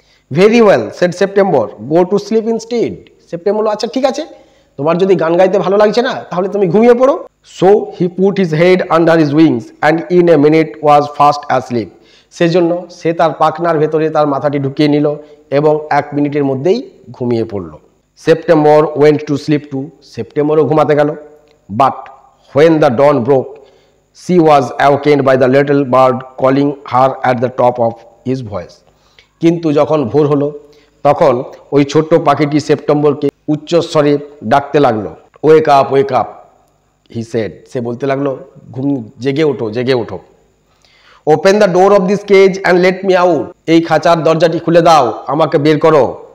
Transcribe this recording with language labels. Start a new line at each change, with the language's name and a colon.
English: Very well said September, go to sleep instead.
Bangla: September বলল, আচ্ছা ঠিক আছে, তোমার যদি গান গাইতে ভালো লাগছে না তাহলে তুমি ঘুমিয়ে পড়ো।
English: So he put his head under his wings and in a minute was fast asleep.
Bangla: সেজন্য সে তার পাখনার ভেতরে তার মাথাটি ঢুকিয়ে নিল এবং 1 মিনিটের মধ্যেই ঘুমিয়ে পড়ল।
English: September went to sleep too,
Bangla: সেপ্টেম্বরও ঘুমাতে গেল।
English: But when the dawn broke, she was awakened by the little bird calling her at the top of his voice.
Bangla: কিন্তু যখন ভোর হলো তখন ওই ছোট্ট পাখিটি সেপ্টেম্বরকে উচ্চস্বরে ডাকতে লাগলো।
English: wake up he said,
Bangla: সে বলতে লাগলো জেগে ওঠো জেগে ওঠো।
English: open the door of this cage and let me out,
Bangla: এই খাঁচার দরজাটি খুলে দাও, আমাকে বের করো।